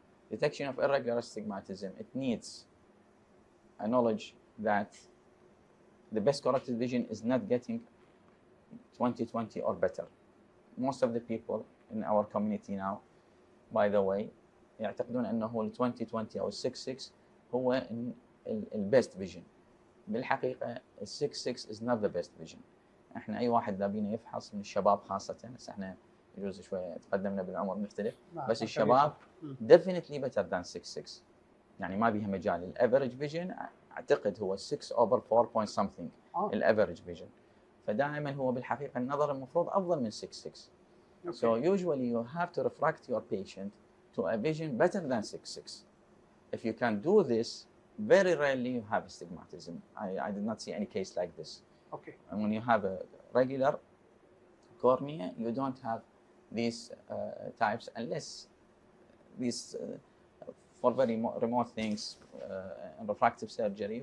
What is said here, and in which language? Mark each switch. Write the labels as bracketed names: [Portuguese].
[English] Detection of irregular astigmatism, it needs a knowledge that the best corrected vision is not getting 20/20 or better. Most of the people in our community now, by the way, [Arabic] يعتقدون أنه ال 20/20 أو ال 6/6 هو ال [English] best vision. [Arabic] بالحقيقة ال [English] 6/6 is not the best vision. [Arabic] احنا أي واحد بينا يفحص من الشباب خاصة، بس احنا يجوز شوية تقدمنا بالعمر نختلف، بس الشباب [English] definitely better than 6/6. [Arabic] يعني ما بيها مجال. الافريج فيجن اعتقد هو 6 [English] over 4 point something [Arabic] الافريج فيجن. فدائما هو بالحقيقة النظر المفروض أفضل من 6/6. [English] So usually you have to refract your patient to a vision better than 6/6. If you can do this, very rarely you have astigmatism. I did not see any case like this. Okay. And when you have a regular cornea, you don't have these types unless these for very remote things and refractive surgery.